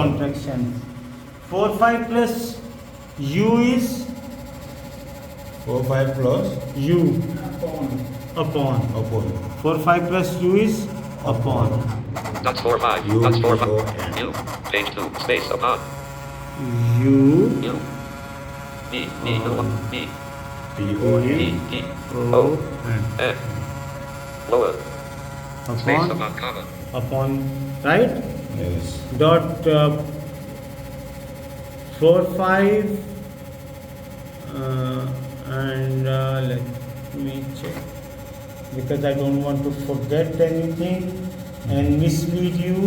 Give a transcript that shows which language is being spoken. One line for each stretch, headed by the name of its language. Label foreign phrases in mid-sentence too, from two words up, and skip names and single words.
English: contractions. 4-5 plus U is 4-5 plus U upon. upon. 4-5 plus U is upon. Dot 4-5. U, Dot O, 4-5. N. U. Page 2. Space upon. U U. E. E. New line. E. P-O-N. E. E. O O. N. N. Lower. Space upon upon comma. upon, right? Yes. Dot 4-5 and let me check because I don't want to forget anything and mislead you.